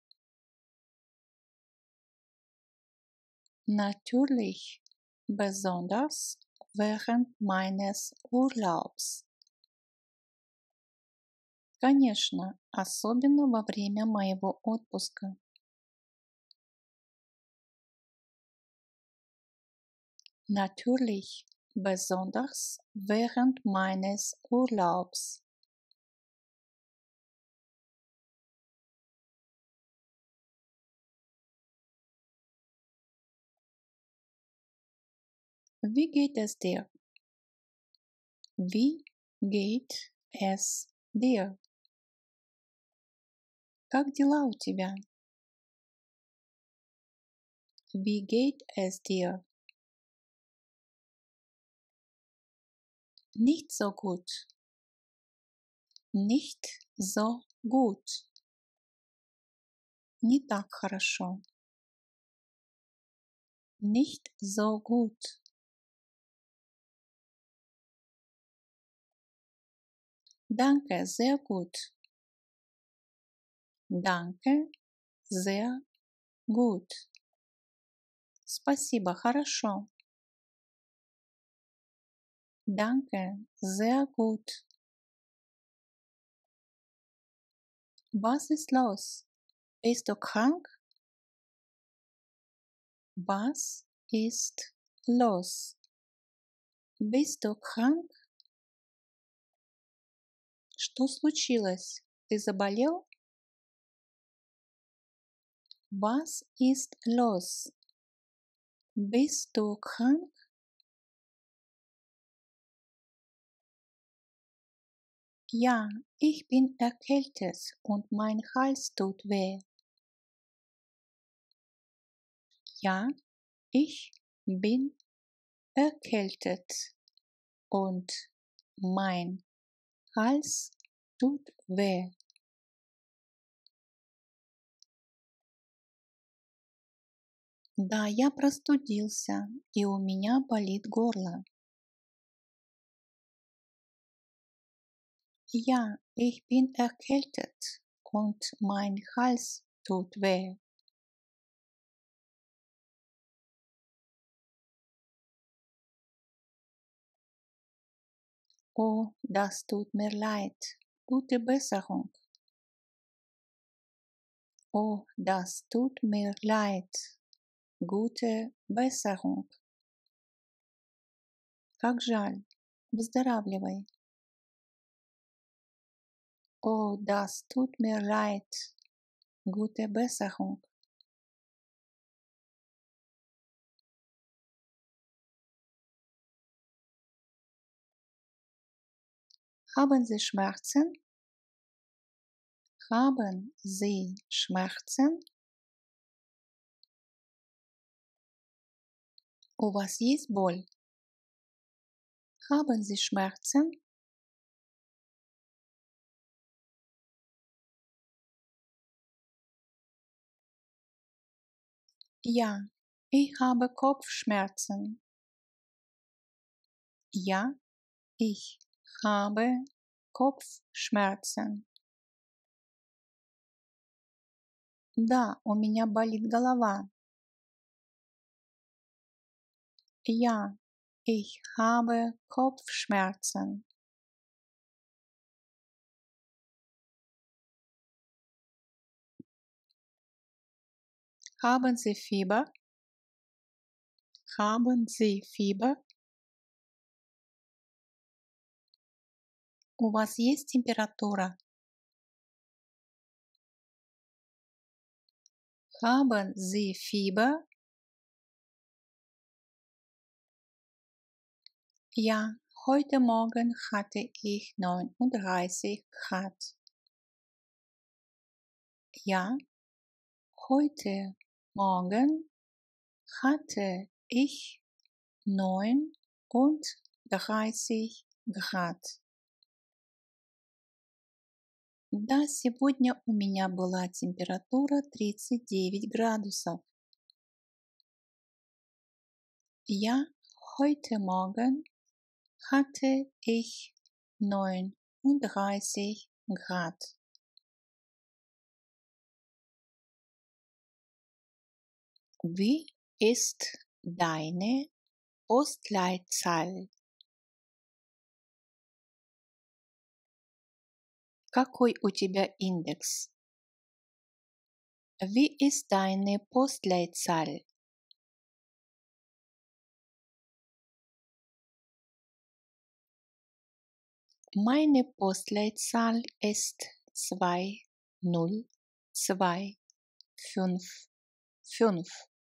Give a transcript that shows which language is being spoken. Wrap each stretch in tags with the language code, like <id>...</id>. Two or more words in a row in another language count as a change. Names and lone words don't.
<de>Natürlich, besonders während meines Urlaubs.</de> <ru>Конечно, особенно во время моего отпуска.</ru> <de>Natürlich, besonders während meines Urlaubs. Wie geht es dir? Wie geht es dir?</de> <ru>Как дела у тебя?</ru> <de>Wie geht es dir? Nicht so gut. Nicht so gut.</de> <ru>Не так хорошо.</ru> <de>Nicht so gut. Danke, sehr gut. Danke, sehr gut.</de> <ru>Спасибо, хорошо.</ru> <de>Danke, sehr gut. Was ist los? Bist du krank? Was ist los? Bist du krank?</de> <ru>Что случилось? Ты заболел?</ru> <de>Was ist los? Bist du krank? Ja, ich bin erkältet und mein Hals tut weh. Ja, ich bin erkältet und mein Hals tut weh.</de> <ru>Да, я простудился, и у меня болит горло.</ru> <de>Ja, ich bin erkältet und mein Hals tut weh. Oh, das tut mir leid. Gute Besserung. Oh, das tut mir leid. Gute Besserung.</de> <ru>Как жаль. Выздоравливай.</ru> <de>Oh, das tut mir leid. Gute Besserung. Haben Sie Schmerzen? Haben Sie Schmerzen?</de> <ru>У вас есть боль?</ru> <de>Haben Sie Schmerzen? Ja, ich habe Kopfschmerzen. Ja, ich habe Kopfschmerzen.</de> <ru>Да, у меня болит голова.</ru> <de>Ja, ich habe Kopfschmerzen. Haben Sie Fieber? Haben Sie Fieber?</de> <ru>У вас есть температура?</ru> <de>Haben Sie Fieber? Ja, heute Morgen hatte ich 39 Grad. Ja, heute Morgen hatte ich 39 Grad.</de> <ru>Да, сегодня у меня была температура 39 градусов.</ru> <de>Ja, heute Morgen hatte ich 39 Grad. Wie ist deine Postleitzahl?</de> <ru>Какой у тебя индекс?</ru> <de>Wie ist deine Postleitzahl? Meine Postleitzahl ist 20255.</de>